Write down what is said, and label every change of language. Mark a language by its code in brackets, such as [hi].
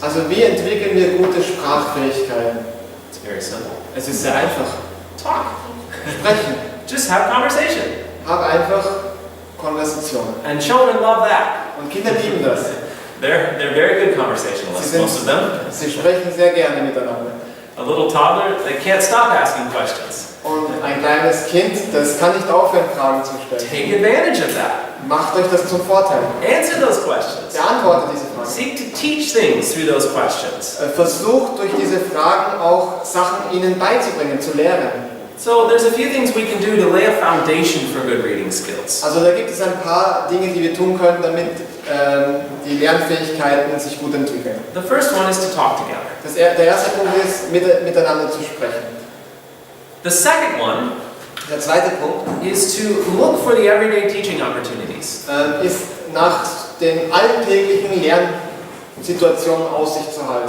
[de] Also wie entwickeln wir gute Sprachfähigkeiten? [en] It's very simple. [de] Es ist sehr einfach. [en] Talk. [de] Sprechen. [en] Just have conversation. [de] Hab einfach Konversationen. [en] And children love that. [de] Und Kinder lieben das. [en] They're very good conversationalists, most of them. [de] Sie sprechen sehr gerne miteinander. [en] A little toddler, they can't stop asking questions. [de] Und ein kleines Kind, das kann nicht aufhören, Fragen zu stellen. [en] Take advantage of that. [de] Macht euch das zum Vorteil. [en] Answer those questions. [de] Beantwortet diese Fragen. [en] Seek to teach things through those questions. [de] Versucht durch diese Fragen auch Sachen ihnen beizubringen, zu lernen. [en] So there's a few things we can do to lay a foundation for good reading skills. [de] Also da gibt es ein paar Dinge, die wir tun können, damit die Lernfähigkeiten sich gut entwickeln. [en] The first one is to talk together. [de] Der erste Punkt ist, miteinander zu sprechen. [en] The second one [de] Der zweite Punkt [en] is to look for the everyday teaching opportunities. [de] ist, nach den alltäglichen Lernsituationen Aussicht zu halten.